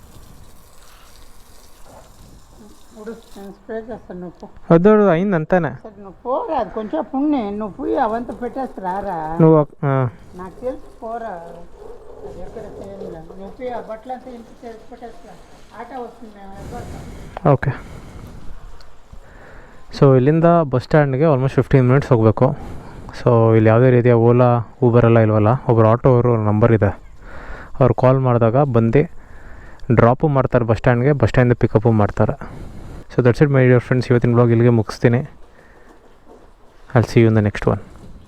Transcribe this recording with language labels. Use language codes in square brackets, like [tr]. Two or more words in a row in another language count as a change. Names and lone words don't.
[te] ಅದು ಅయిందంతానే నువ్వు పోరా, అది కొంచెం పుణ్యం, నువ్వు పోయి అవంతా పెట్టేసి రారా. నువ్వు నాకు తెలుసు, పోరా. అది ఎక్కడ చేయలేదు. నువ్వు పోయి ఆ బట్టలంతా ఇంటికి చేసి పెట్టేస్తా. ఆటో వస్తుంది, మేము ఎగ్గొడతాం. [kn] ಓಕೆ. ಸೊ ಇಲ್ಲಿಂದ [en] bus standಗೆ almost 15 minutes [kn] ಹೋಗಬೇಕು. ಸೊ ಇಲ್ಲಿ ಯಾವುದೇ ರೀತಿಯ ಓಲಾ ಊಬರ್ ಎಲ್ಲ ಇಲ್ವಲ್ಲ. ಒಬ್ಬರು ಆಟೋ ಅವರು ನಂಬರ್ ಇದೆ, ಅವ್ರು ಕಾಲ್ ಮಾಡಿದಾಗ ಬಂದು ಡ್ರಾಪು ಮಾಡ್ತಾರೆ [en] bus standಗೆ, bus standಿಂದ [kn] ಪಿಕಪ್ಪು ಮಾಡ್ತಾರೆ. [en] So that's it my dear friends, [kn] ಇವತ್ತಿನ ಬ್ಲಾಗ್ ಇಲ್ಲಿಗೆ ಮುಗಿಸ್ತೀನಿ. [en] I will see you in the next one.